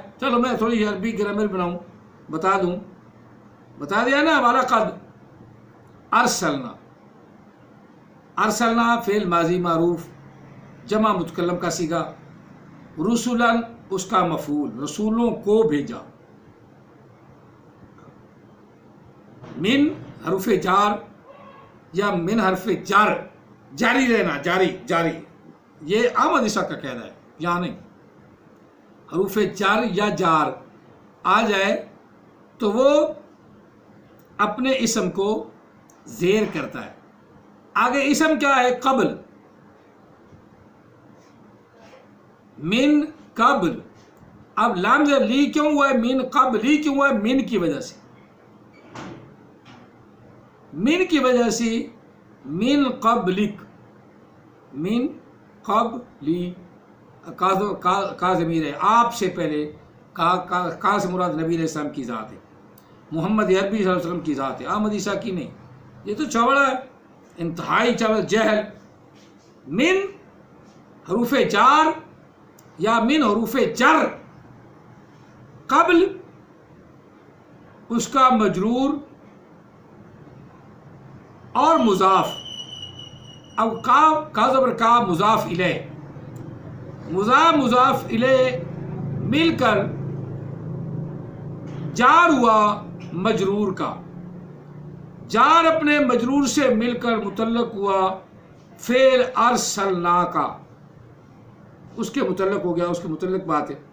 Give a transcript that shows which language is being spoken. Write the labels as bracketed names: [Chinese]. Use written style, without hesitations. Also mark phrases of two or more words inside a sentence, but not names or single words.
[Urdu] چلو میں تھوڑی عربی گرامر بناؤں، بتا دوں، بتا دیا نا، [Arabic] وَلَقَدْ ارسلنا، [Urdu] ارسلنا فعل ماضی معروف جمع متکلم کا صیغہ، رسولن اس کا مفعول، رسولوں کو بھیجا، من حرف جار یا من حرف جر، جاری رہنا، جاری جاری، یہ احمد عیسیٰ کا قاعدہ ہے، یہاں نہیں۔ حروف جر یا جار آ جائے تو وہ اپنے اسم کو زیر کرتا ہے۔ آگے اسم کیا ہے؟ قبل، [Arabic] من قبل۔ [Urdu] اب لام زیر لی کیوں ہوا ہے؟ [Arabic] من قبل [Urdu] لی کیوں ہوا ہے؟ من کی وجہ سے، من کی وجہ سے، [Arabic] من قبلک، من قبلی، [Urdu] کا ضمیر ہے، آپ سے پہلے، کا سے مراد نبی علیہ السلام کی ذات ہے، محمد عربی صلی اللہ علیہ وسلم کی ذات ہے، احمد عیسیٰ کی نہیں۔ یہ تو چوڑا ہے، انتہائی چوڑا جہل۔ من حروف جار یا من حروف جر، قبل اس کا مجرور اور مضاف۔ اب کا زبر کا مضاف الیہ، مضاف الیہ مل کر جار ہوا مجرور کا، جار اپنے مجرور سے مل کر متعلق ہوا فعل ارسلنا کا، اس کے متعلق ہو گیا، اس کے متعلق بات ہے۔